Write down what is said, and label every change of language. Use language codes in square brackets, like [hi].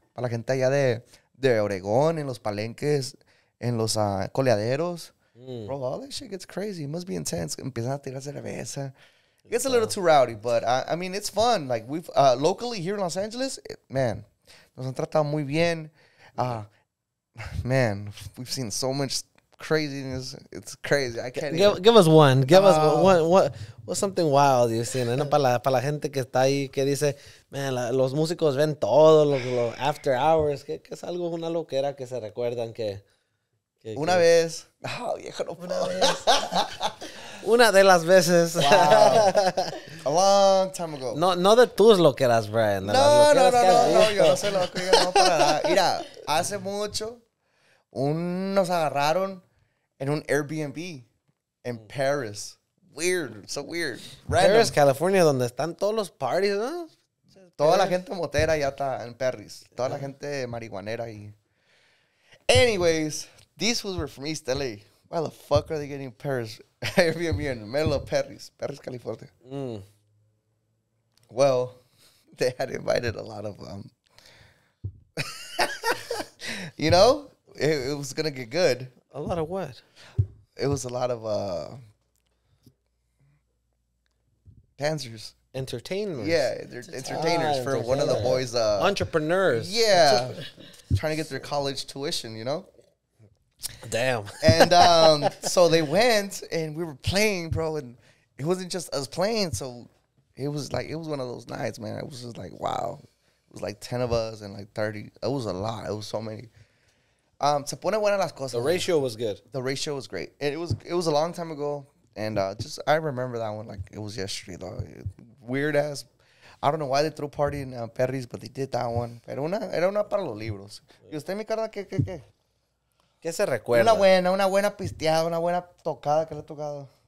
[es] Para la gente allá de Oregón, en los palenques, en los coleaderos. [en] Bro, all that shit gets crazy. It must be intense. [es] Empiezan a tirar cerveza. [en] It gets a little too rowdy, but I mean, it's fun. Like, we've locally here in Los Angeles, man, [es] nos han tratado muy bien. [en] Man, we've seen so much craziness. It's crazy. I can't give us one. Give us one. What's something wild you've seen? [es] ¿No? Para la gente que está ahí, que dice, man, los músicos ven todo, los after hours, que es algo, una loquera que se recuerdan que una vez. Viejo, no Una vez. Una de las veces. [en] Wow. A long time ago. [es] No de tus loqueras, Brian. No, yo no soy loco, yo no para nada. Mira, hace mucho nos agarraron en un Airbnb en Paris. [en] Weird, so weird. [es] Paris, California, donde están todos los parties, ¿no? Toda la gente motera ya está en Paris. Toda la gente marihuanera y... [en] Anyways, these fools were from East LA. Why the fuck are they getting Paris Airbnb in the middle of Paris, California? Well, they had invited a lot of you know, it was gonna get good. A lot of what? It was a lot of dancers. Entertainers. Yeah, they're entertainers for one of the boys. Entrepreneurs. Yeah, trying to get their college tuition, you know. Damn. And so they went, and we were playing, bro, and it wasn't just us playing. So it was one of those nights, man. It was just like, wow. It was like 10 of us and like 30. It was a lot. It was so many. [es] Se pone buena las cosas. [en] The ratio was good. The ratio was great. And it was a long time ago. And I remember that one like it was yesterday, though. Weird ass. I don't know why they threw a party in Perry's, but they did that one. [es] Pero era una para los libros. ¿Y usted, mi carnal, qué? ¿Qué se recuerda? Una buena pisteada, una buena tocada que le ha tocado.